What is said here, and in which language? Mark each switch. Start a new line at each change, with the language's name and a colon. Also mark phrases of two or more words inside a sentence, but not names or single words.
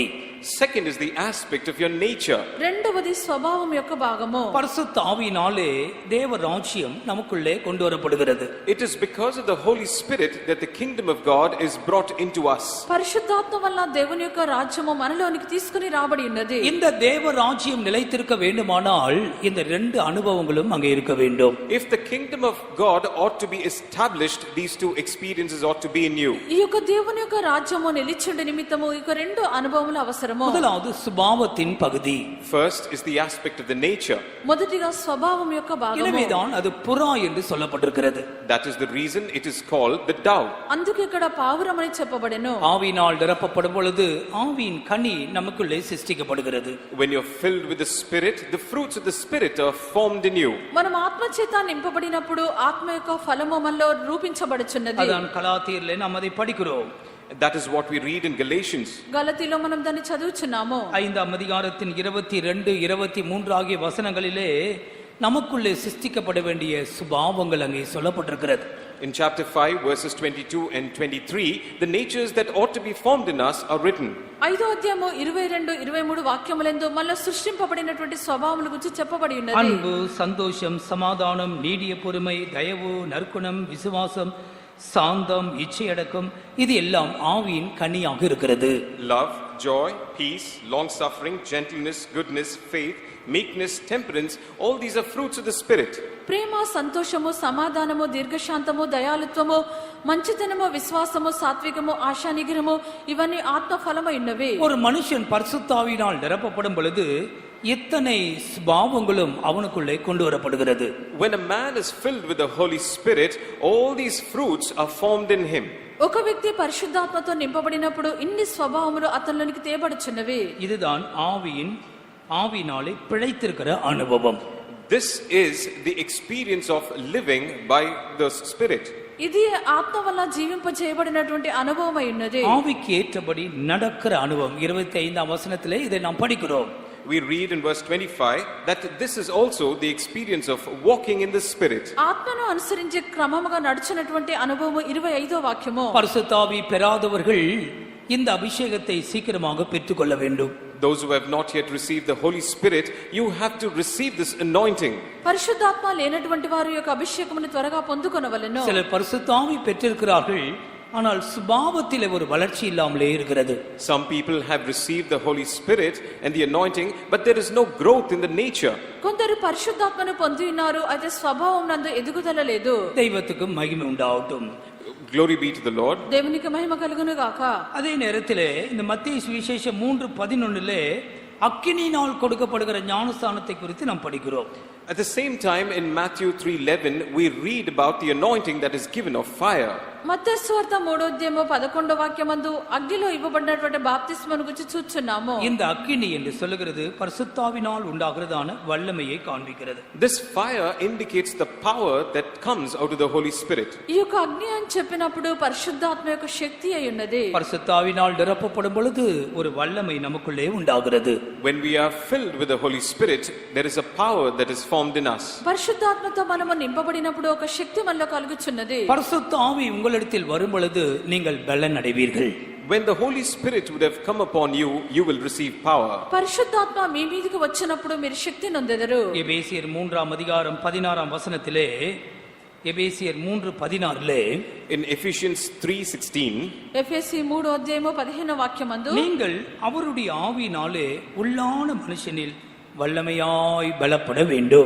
English: Second is the aspect of your nature.
Telugu: రెండవది స్వభావం యొక్క భాగము.
Tamil: பரிசுத்த ஆவியினாலே தேவ ராஜ்யம் நமக்குள்ளே கொண்டு வரப்படுகிறது.
English: It is because of the Holy Spirit that the kingdom of God is brought into us.
Telugu: పరిశుద్ధాత్మ వల్ల దేవుని యొక్క రాజ్యము మనలోనికి తీసుకొని రాబడి ఉన్నది.
Tamil: இந்த தேவ ராஜ்யம் நிலைத்திருக்க வேண்டுமானால் இந்த 2 அனுபவங்களும் அங்கே இருக்க வேண்டும்.
English: If the kingdom of God ought to be established, these 2 experiences ought to be in you.
Telugu: ఈ యొక్క దేవుని యొక్క రాజ్యము నిలిచుండే నిమిత్తము ఈ 2 అనుభవములు అవసరము.
Tamil: முதலாவது சுபாவத்தின் பகுதி.
English: First is the aspect of the nature.
Telugu: మొదటిగా స్వభావం యొక్క భాగము.
Tamil: எனவேதான் அது புறா என்று சொல்லப்பட்டிருக்கிறது.
English: That is the reason it is called the dove.
Telugu: అందుకే ఇక్కడ పావురం అని చెప్పబడెను.
Tamil: ஆவியினால் நிரப்பப்படும் பொழுது ஆவியின் கனி நமக்குள்ளே சிருஷ்டிக்கப்படுகிறது.
English: When you're filled with the Spirit, the fruits of the Spirit are formed in you.
Telugu: మనం ఆత్మ చేత నింపబడినప్పుడు ఆత్మ యొక్క ఫలము మనలో రూపించబడుచున్నది.
Tamil: அதான் கலாத்தியரிலே நாம் அதை படிக்கிறோம்.
English: That is what we read in Galatians.
Telugu: గలతీలో మనం దాన్ని చదువుచున్నాము.
Tamil: 5ஆம் அதிகாரத்தின் 22, 23 ஆகிய வசனங்களிலே நமக்குள்ளே சிருஷ்டிக்கப்பட வேண்டிய சுபாவங்கள் அங்கே சொல்லப்பட்டிருக்கிறது.
English: In chapter 5 verses 22 and 23, the natures that ought to be formed in us are written.
Telugu: 5వ అధ్యాయము 22, 23 వాక్యములందు మనలో సృష్టింపబడినటువంటి స్వభావముల గురించి చెప్పబడి ఉన్నది.
Tamil: அன்பு, சந்தோஷம், சமாதானம், நீடிய பொறுமை, தயவு, நற்குணம், விசுவாசம், சாந்தம், இச்சையடக்கம், இது எல்லாம் ஆவியின் கனியாக இருக்கிறது.
English: Love, joy, peace, long suffering, gentleness, goodness, faith, meekness, temperance, all these are fruits of the Spirit.
Telugu: ప్రేమ, సంతోషము, సమాధానము, దీర్ఘశాంతము, దయాళుత్వము, మంచితనము, విశ్వాసము, సాత్వికము, ఆశా నిగ్రహము, ఇవన్నీ ఆత్మ ఫలమై ఉన్నవి.
Tamil: ஒரு மனுஷன் பரிசுத்த ஆவியினால் நிரப்பப்படும் பொழுது இத்தனை சுபாவங்களும் அவனுக்குள்ளே கொண்டு வரப்படுகிறது.
English: When a man is filled with the Holy Spirit, all these fruits are formed in him.
Telugu: ఒక వ్యక్తి పరిశుద్ధాత్మతో నింపబడినప్పుడు ఇన్ని స్వభావములు అతనిలోనికి తేబడుచున్నవి.
Tamil: இதுதான் ஆவியினாலே பிழைத்திருக்கிற அனுபவம்.
English: This is the experience of living by the Spirit.
Telugu: ఇది ఆత్మ వల్ల జీవింపజేయబడినటువంటి అనుభవం అయి ఉన్నది.
Tamil: ஆவிக்கு ஏற்றபடி நடக்கிற அனுபவம். 25ஆம் வசனத்திலே இதை நாம் படிக்கிறோம்.
English: We read in verse 25 that this is also the experience of walking in the Spirit.
Telugu: ఆత్మను అనుసరించి క్రమముగా నడుచునటువంటి అనుభవము 25వ వాక్యము.
Tamil: பரிசுத்த ஆவி பெறாதவர்கள் இந்த அபிஷேகத்தை சீக்கிரமாக பெற்றுக்கொள்ள வேண்டும்.
English: Those who have not yet received the Holy Spirit, you have to receive this anointing.
Telugu: పరిశుద్ధాత్మ లేనటువంటి వారి యొక్క అభిషేకమును త్వరగా పొందుకొనవలెను.
Tamil: சிலர் பரிசுத்த ஆவி பெற்றிருக்கிறார்கள், ஆனால் சுபாவத்திலே ஒரு வளர்ச்சி இல்லாமலே இருக்கிறது.
English: Some people have received the Holy Spirit and the anointing, but there is no growth in the nature.
Telugu: కొందరు పరిశుద్ధాత్మను పొంది ఉన్నారు, అయితే స్వభావం నందు ఎదుగుదల లేదు.
Tamil: தெய்வத்துக்கு மகிமை உண்டாகட்டும்.
English: Glory be to the Lord.
Telugu: దేవునికి మహిమ కలుగును గాక.
Tamil: அதே நேரத்திலே இந்த மத்தேயு சுவிசேஷம் 3:11 அக்கினியினால் கொடுக்கப்படுகிற ஞானஸ்தானத்தை குறித்து நாம் படிக்கிறோம்.
English: At the same time in Matthew 3:11 we read about the anointing that is given of fire.
Telugu: మత్తయి సువార్త 3:11 అగ్నిలో ఇవ్వబడినటువంటి బాప్తిస్మను గురించి చూస్తున్నాము.
Tamil: இந்த அக்கினி என்று சொல்லுகிறது பரிசுத்தாவினால் உண்டாகிறதான வல்லமையை காண்பிக்கிறது.
English: This fire indicates the power that comes out of the Holy Spirit.
Telugu: ఈ యొక్క అగ్ని అని చెప్పినప్పుడు పరిశుద్ధాత్మ యొక్క శక్తి అయి ఉన్నది.
Tamil: பரிசுத்தாவினால் நிரப்பப்படும் பொழுது ஒரு வல்லமை நமக்குள்ளே உண்டாகிறது.
English: When we are filled with the Holy Spirit, there is a power that is formed in us.
Telugu: పరిశుద్ధాత్మతో మనము నింపబడినప్పుడు ఒక శక్తి మనలో కలుగుచున్నది.
Tamil: பரிசுத்த ஆவி உங்களிடத்தில் வரும் பொழுது நீங்கள் பலன் அடைவீர்கள்.
English: When the Holy Spirit would have come upon you, you will receive power.
Telugu: పరిశుద్ధాత్మ మీ మీదకి వచ్చినప్పుడు మీరు శక్తి నొందెదరు.
Tamil: எபேசியர் 3:16 எபேசியர் 3:16
English: In Ephesians 3:16,
Telugu: ఎఫెసీ 3:15
Tamil: நீங்கள் அவருடைய ஆவியினாலே உள்ளான மனுஷனில் வல்லமையாய் பலப்பட வேண்டும்.